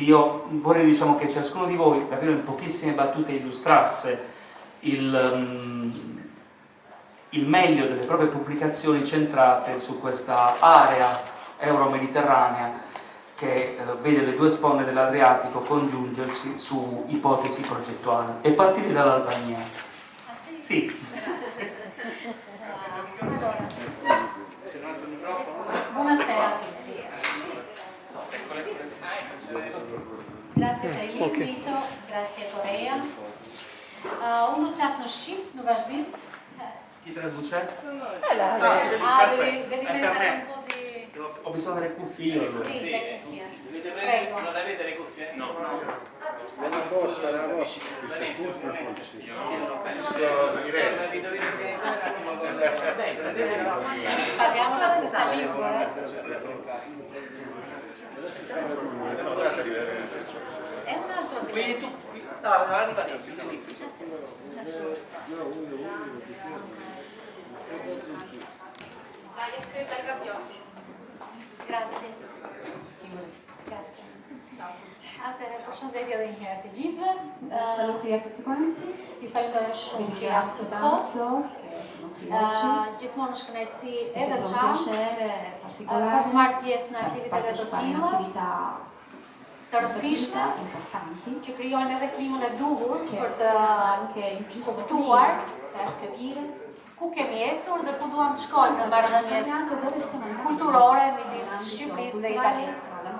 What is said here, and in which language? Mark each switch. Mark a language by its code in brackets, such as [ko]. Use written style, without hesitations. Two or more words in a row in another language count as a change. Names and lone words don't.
[it] Io vorrei che ciascuno di voi davvero in pochissime battute illustrasse il meglio delle proprie pubblicazioni centrate su questa area euro-mediterranea che vede le due sponde dell'Adriatico congiungersi su ipotesi progettuali, e partire dall'Albania. Ah, sì? Sì. Buonasera a tutti. Grazie per l'invito, grazie Corea. [sq] Unë do të flas në shqip, në vazhdim. [it] Chi traduce? Devi mettere un po' di... Ho bisogno delle cuffie allora. Sì, le cuffie. Prego. Non avete le cuffie? No. Nella borsa, nella borsa. Parliamo la stessa lingua. È un altro Quindi che... tu... No, arriva lì. Vai, aspetta il gabbiotto. Grazie. Grazie. [sq] Atëherë, përshëndetje edhe një herë të gjithëve. [it] Saluti a tutti quanti. [sq] Ju falenderoj shumë që jam këtu sot. Gjithmonë është kënaqësi edhe çast për të marrë pjesë në aktivitete të tilla të rëndësishme që krijojnë edhe klimën e duhur për të kuptuar ku kemi ecur dhe ku duam të shkojmë në marrëdhëniet kulturore midis Shqipërisë dhe Italisë.